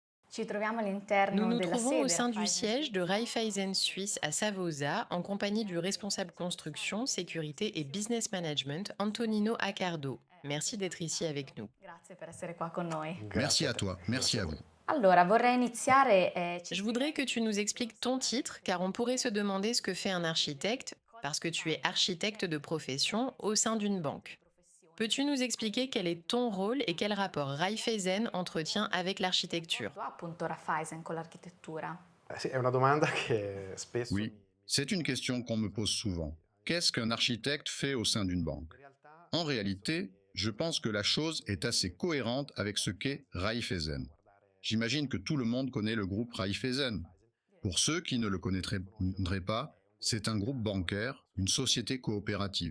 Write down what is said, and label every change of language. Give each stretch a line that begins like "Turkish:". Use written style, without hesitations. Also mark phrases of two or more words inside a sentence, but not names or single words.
French: Nous nous trouvons au sein du siège de Raiffeisen Suisse à Savosa, en compagnie du responsable construction, sécurité et business management, Antonino Accardo. Merci d'être ici avec nous.
Italian: Grazie per essere qua con noi.
French: Merci
Italian: Grazie a
French: à
Italian: te,
French: toi,
Italian: grazie
French: merci
Italian: a
French: à
Italian: voi.
French: vous.
Italian: Allora, vorrei iniziare, ci
French: Je voudrais que tu nous expliques ton titre, car on pourrait se demander ce que fait un architecte, parce que tu es architecte de profession au sein d'une banque. Peux-tu nous expliquer quel est ton rôle et quel rapport Raiffeisen entretient avec l'architecture?
Italian: appunto Raiffeisen con l'architettura. Sì, è una domanda che spesso
French: Oui, c'est une question qu'on me pose souvent. Qu'est-ce qu'un architecte fait au sein d'une banque? En réalité, je pense que la chose est assez cohérente avec ce qu'est Raiffeisen. J'imagine que tout le monde connaît le groupe Raiffeisen. Pour ceux qui ne le connaîtraient pas, c'est un groupe bancaire, une société coopérative.